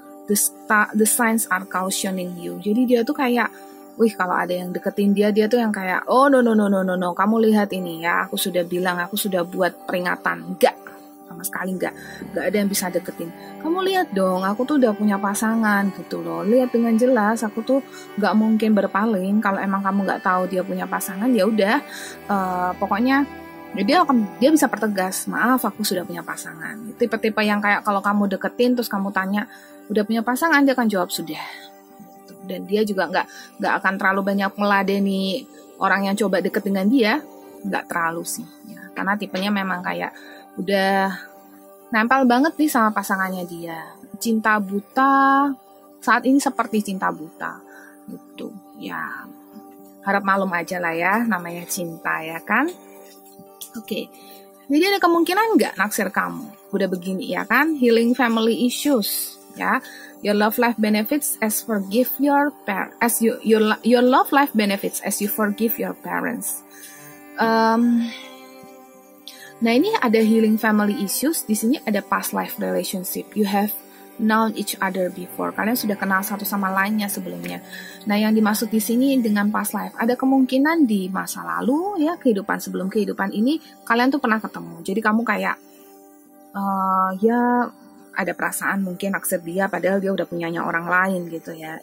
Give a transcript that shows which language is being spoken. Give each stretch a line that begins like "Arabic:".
English: The signs are cautioning you.
Indonesian: Jadi dia tuh kayak, wih kalau ada yang deketin dia tuh yang kayak,
English: oh no,
Indonesian: kamu lihat ini ya, aku sudah bilang, aku sudah buat peringatan. Enggak, sama sekali enggak ada yang bisa deketin. Kamu lihat dong, aku tuh udah punya pasangan gitu loh. Lihat dengan jelas, aku tuh enggak mungkin berpaling. Kalau emang kamu enggak tahu dia punya pasangan, ya udah, pokoknya Jadi dia bisa pertegas, maaf aku sudah punya pasangan. Tipe-tipe yang kayak kalau kamu deketin terus kamu tanya udah punya pasangan, dia akan jawab sudah. Dan dia juga nggak akan terlalu banyak meladeni orang yang coba deket dengan dia, nggak terlalu sih. Ya. Karena tipenya memang kayak udah nempel banget nih sama pasangannya dia. Cinta buta, saat ini seperti cinta buta. Gitu. Ya, harap malum aja lah ya, namanya cinta ya kan. Oke, jadi ada kemungkinan nggak naksir kamu? Udah begini ya kan,
English: healing family issues
Indonesian: ya.
English: Your love life benefits as forgive your your love life benefits as you forgive your parents.
Indonesian: Nah ini ada
English: healing family issues.
Indonesian: Di sini ada
English: past life relationship. You have known each other before.
Indonesian: Kalian sudah kenal satu sama lainnya sebelumnya. Nah, yang dimaksud di sini dengan past life, ada kemungkinan di masa lalu ya, kehidupan sebelum kehidupan ini kalian tuh pernah ketemu. Jadi kamu kayak ya ada perasaan mungkin naksir dia padahal dia udah punyanya orang lain gitu ya.